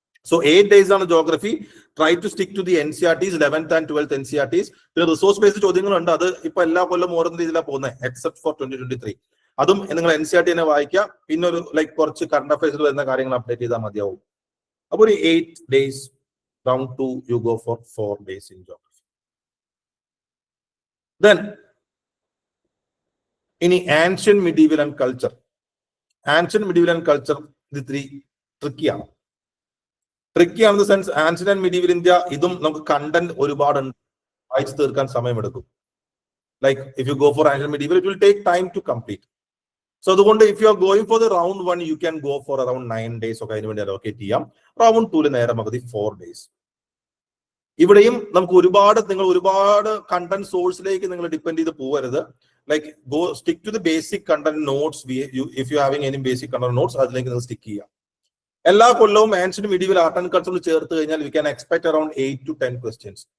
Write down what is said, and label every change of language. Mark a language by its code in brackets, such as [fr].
[en] So 8 days ആണ് geography. Try to stick to the NCERTs, 11th and 12th NCERTs. [ml] പിന്നെ resource based ചോദ്യങ്ങളുണ്ട്. അത് ഇപ്പൊ എല്ലാ കൊല്ലം ഓരോന്ന രീതിയിലാണ് പോകുന്നത്, [en] Except for 2023. [ml] അതും നിങ്ങൾ NCERT തന്നെ വായിക്കുക. പിന്നെ ഒരു ലൈക്ക് കുറച്ച് കറണ്ട് അഫയേഴ്സിൽ വരുന്ന കാര്യങ്ങൾ അപ്ഡേറ്റ് ചെയ്താൽ മതിയാവും. അപ്പൊ ഒരു [en] 8 days, round 2 you go for 4 days in geography. Then [ml] ഇനി [en] ancient, medieval and culture. Ancient, medieval and culture [ml] ഇത് 3 ട്രിക്കിയാണ്. ട്രിക്കി ആണെന്ന sense [en] ancient and medieval India [ml] ഇതും നമുക്ക് കണ്ടന്റ് ഒരുപാട് വായിച്ചു തീർക്കാൻ സമയമെടുക്കും. [en] Like if you go for ancient medieval it will take time to complete. So [ml] അതുകൊണ്ട് [en] if you are going for the round 1 you can go for around 9 days [ml] ഒക്കെ അതിന് വേണ്ടി അലോക്കേറ്റ് ചെയ്യാം. [en] round 2 [ml] നേരെ മതി [en] 4 days. [ml] ഇവിടെയും നമുക്ക് നിങ്ങൾ ഒരുപാട് കണ്ടന്റ് സോഴ്സിലേക്ക് നിങ്ങൾ ഡിപ്പെൻഡ് ചെയ്ത് പോകരുത്. [en] Like go stick to the basic content notes. If you having any basic content notes [ml] അതിലേക്ക് നിങ്ങൾ സ്റ്റിക്ക് ചെയ്യാം. എല്ലാ കൊല്ലവും [en] ancient medieval art and കൾച്ചറിൽ [ml] ചേർത്ത് കഴിഞ്ഞാൽ [en] We can expect around 8 to 10 questions.